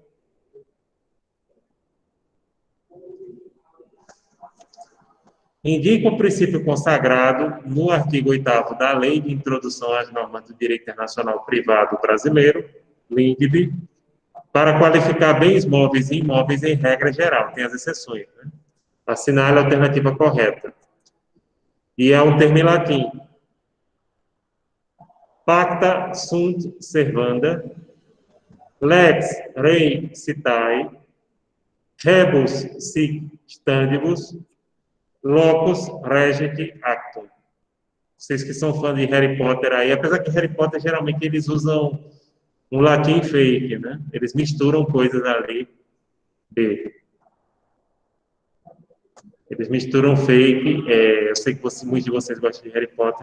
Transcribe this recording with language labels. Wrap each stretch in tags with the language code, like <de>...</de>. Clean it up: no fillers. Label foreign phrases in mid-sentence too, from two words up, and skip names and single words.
<pt>Indica o princípio consagrado no artigo 8º da Lei de Introdução às Normas do Direito Internacional Privado Brasileiro, LINDB, para qualificar bens móveis e imóveis em regra geral. Tem as exceções, né? Assinale a alternativa correta. E é um termo em latim.</pt> <la>Pacta sunt servanda, lex rei citae, rebus sic standibus, locus regit actum.</la> <pt>Vocês que são fãs de Harry Potter aí, apesar que Harry Potter geralmente eles usam um latim fake, né? Eles misturam coisas ali. Eles misturam fake. Eu sei que muitos de vocês gostam de Harry Potter.</pt>